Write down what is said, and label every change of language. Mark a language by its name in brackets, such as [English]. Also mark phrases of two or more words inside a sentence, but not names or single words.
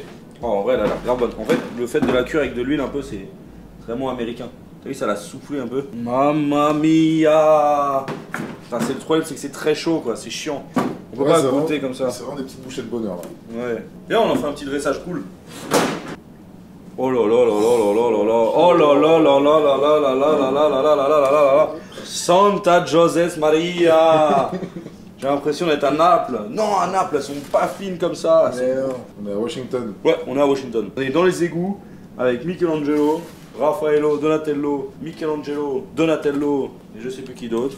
[French] Oh, en vrai, elle a l'air grave bonne. En fait, le fait de la cuire avec de l'huile un peu, c'est vraiment américain. T'as vu, ça l'a soufflé un peu. [Italian] Mamma mia! [French] Enfin, c'est le problème, c'est que c'est très chaud, quoi. C'est chiant. On peut Ouais, pas c'est goûter vraiment- comme ça. C'est vraiment des petites bouchées de bonheur là. Ouais. Viens, on en fait un petit dressage cool. Oh là là là là là là là là. Oh là là là là là là là là là là là là là là là là là. Santa Joseph Maria. J'ai l'impression d'être à Naples. Non, à Naples, elles sont pas fines comme ça. Mais non. On est à Washington. Ouais, on est à Washington. On est dans les égouts avec Michelangelo, Raffaello, Donatello, Michelangelo, Donatello et je sais plus qui d'autre.